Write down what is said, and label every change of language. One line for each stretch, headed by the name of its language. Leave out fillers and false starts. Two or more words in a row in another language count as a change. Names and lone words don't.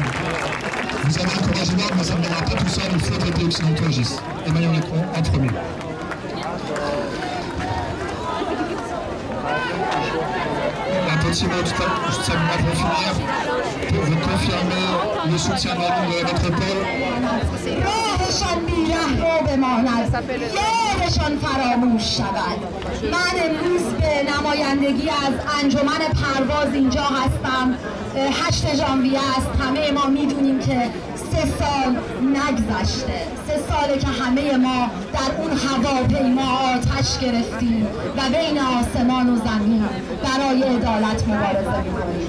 French: Vous avez encouragé l'ordre, mais ça ne viendra pas tout seul, il faut traiter Occidentaux agissent. Emmanuel Macron en premier. Un petit mot, tout à l'heure, juste ça pour finir. de confirmer le soutien de la métropole.
Persian: راهشان بی‌رهرو بماند، یارشان فراموش شود. من امروز به نمایندگی از انجمن پرواز اینجا هستم. 8 ژانویه است. همه ما میدونیم که 3 سال نگذشته، 3 ساله که همه ما در اون هواپیما آتش گرفتیم و بین آسمان و زمین برای عدالت مبارزه می‌کنیم.